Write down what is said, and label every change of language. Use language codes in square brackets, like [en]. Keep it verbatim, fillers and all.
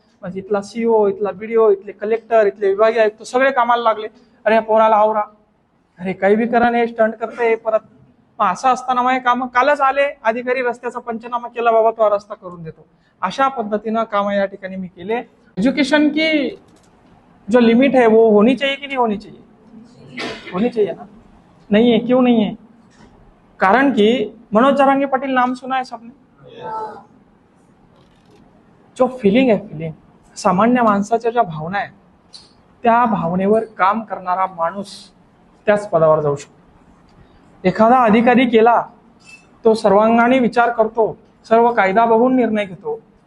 [mr] म्हणजे इथला सीओ, इथला बीडीओ, इथले कलेक्टर, इथले विभागीय आयुक्त सगळे कामाला लागले, अरे पोराला आवरा, अरे काही बी करा नाही, स्टंट करते परत. मग असं असताना माझे काम कालच आले अधिकारी, रस्त्याचा पंचनामा केला, बाबा तो रस्ता करून देतो. अशा पद्धतीनं कामं या ठिकाणी मी केले. [hi] एज्युकेशन की जो लिमिट है वो होनी चाहिए कि नहीं होनी चाहिए? होनी चाहिए ना. नहीं है, क्यों नहीं है? कारण कि मनोज जरांगे पाटिल नाम सुना है सबने. जो फिलिंग है, [mr] फिलिंग सामान्य माणसाच्या ज्या भावना आहे त्या भावनेवर काम करणारा माणूस त्याच पदावर जाऊ शकतो. एखादा अधिकारी केला तो सर्वांगाने विचार करतो, सर्व कायदा बघून निर्णय घेतो.